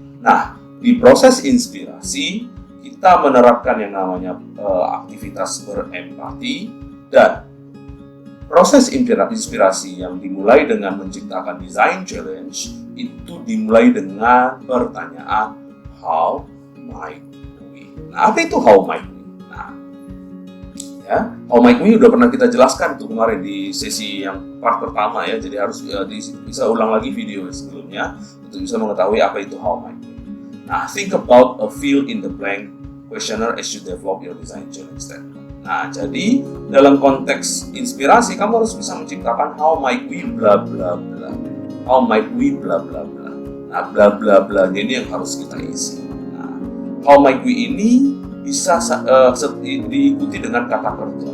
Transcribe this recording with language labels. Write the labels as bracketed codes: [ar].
[id] Nah, di proses inspirasi kita menerapkan yang namanya aktivitas berempati, dan proses inspirasi yang dimulai dengan menciptakan design challenge itu dimulai dengan pertanyaan how might we. Nah, apa itu how might we? Nah, ya, how might we udah pernah kita jelaskan tuh kemarin di sesi yang part pertama ya. Jadi harus bisa ulang lagi video sebelumnya untuk bisa mengetahui apa itu how might we. [en] Nah, think about a fill in the blank questionnaire as you develop your design challenge statement. [id] Nah, jadi dalam konteks inspirasi kamu harus bisa menciptakan [en] how might we bla bla bla. How might we bla bla bla. [id] Nah, bla bla bla ini yang harus kita isi. Nah, how might we ini bisa diikuti dengan kata kerja.